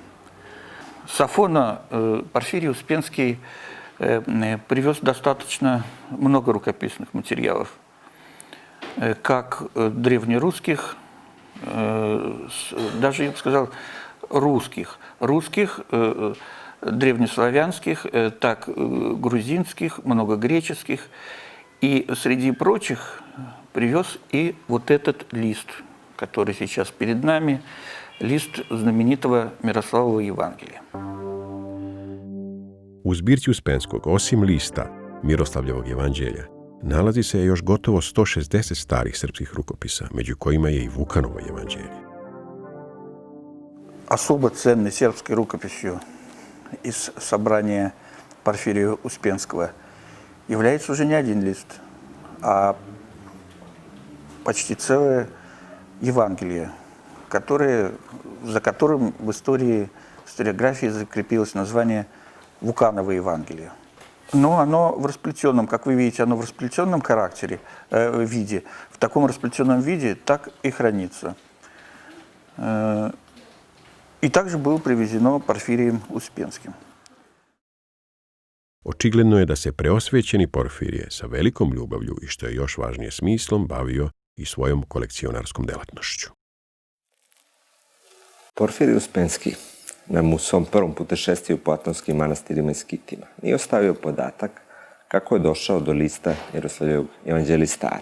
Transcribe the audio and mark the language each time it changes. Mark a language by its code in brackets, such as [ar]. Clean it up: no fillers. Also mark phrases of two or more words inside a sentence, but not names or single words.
[ru] С Афона Порфирий Успенский привез достаточно много рукописных материалов, как древнерусских, даже, я бы сказал, русских, древнеславянских, так грузинских, много греческих. И среди прочих привез и вот этот лист, который сейчас перед нами, list знаменитого Miroslavova Evangelija. [sr] U zbirci Uspenskog, osim lista Miroslavljevog evanđelja, nalazi se još gotovo 160 starih srpskih rukopisa, među kojima je i Vukanovo evanđelje. [ru] Особо ценной сербской рукописью из собрания Порфирия Успенского является уже не один лист, а почти целое Евангелие, за которым в историографии закрепилось название Вуканово Евангелие. Но оно в расплетенном, как вы видите, оно в расплетенном виде, в таком расплетенном виде так и хранится. И также было привезено Порфирием Успенским. [sr] Očigledno je da se preosvećeni Porfirije sa velikom ljubavlju i što je još važnije smislom bavio i svojom kolekcionarskom delatnošću. Porfirij Uspenski nam u svom prvom putešestiju po atonskim manastirima i skitima nije ostavio podatak kako je došao do lista Miroslavljevog evanđelistara.